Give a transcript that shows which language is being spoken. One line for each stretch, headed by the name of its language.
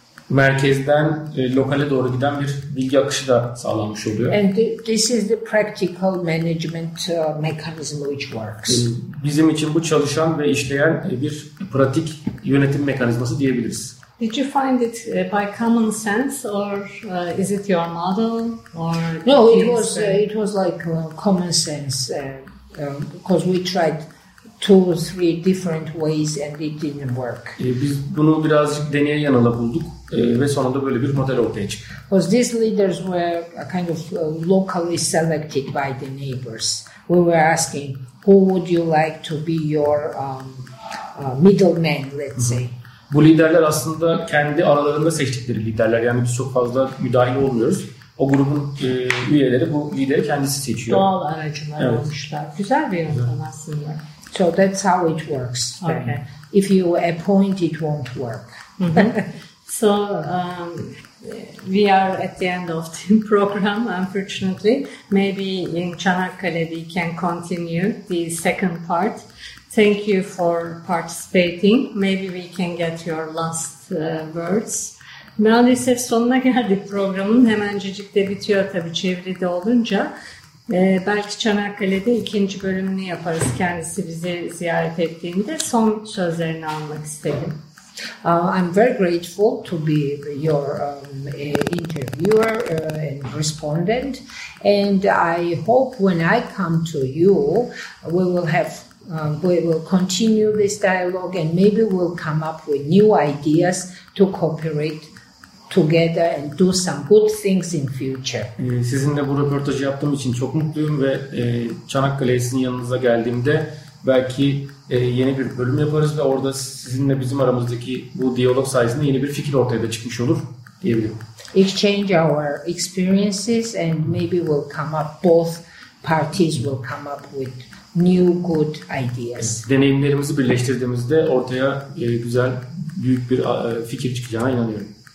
Turkish: Merkezden lokale doğru giden bir bilgi akışı da sağlanmış oluyor.
English: And this is the practical management mechanism which works.
Turkish: Bizim için bu çalışan ve işleyen bir pratik yönetim mekanizması diyebiliriz.
English: Did you find it by common sense, or is it your model? Or no, it was like common sense because we tried 2-3 different ways and it didn't work.
Turkish: Biz bunu birazcık deneye yanıla bulduk ve sonunda böyle bir model ortaya çıktı.
English: Because these leaders were kind of locally selected by the neighbors. We were asking, who would you like to be your middleman, let's say.
Turkish: Bu liderler aslında kendi aralarında seçtikleri liderler. Yani biz çok fazla müdahil olmuyoruz. O grubun üyeleri bu lideri kendisi seçiyor. Doğal aracılar olmuşlar. Güzel bir yöntem aslında.
English: So that's how it works. Okay. If you appoint, it won't work. So we are at the end of the program, unfortunately. Maybe in Çanakkale we can continue the second part. Thank you for participating. Maybe we can get your last words.
Turkish: Maalesef sonuna geldik programın. Hemencecik de bitiyor tabii çevrede olunca. Belki Çanakkale'de ikinci bölümünü yaparız kendisi bizi ziyaret ettiğinde. Son sözlerini almak istedim.
English: I'm very grateful to be your interviewer and respondent. And I hope when I come to you, we will have we will continue this dialogue and maybe we'll come up with new ideas to cooperate together and do some good things in future.
Turkish: Sizinle bu röportajı yaptığım için çok mutluyum ve Çanakkale'ye sizin yanınıza geldiğimde belki yeni bir bölüm yaparız ve orada sizinle bizim aramızdaki bu diyalog sayesinde yeni bir fikir ortaya da çıkmış olur diyebilirim.
English: Exchange our experiences and maybe we'll come up, both parties will come up with new good ideas.
Turkish: Deneyimlerimizi birleştirdiğimizde ortaya güzel büyük bir fikir çıkacağına inanıyorum.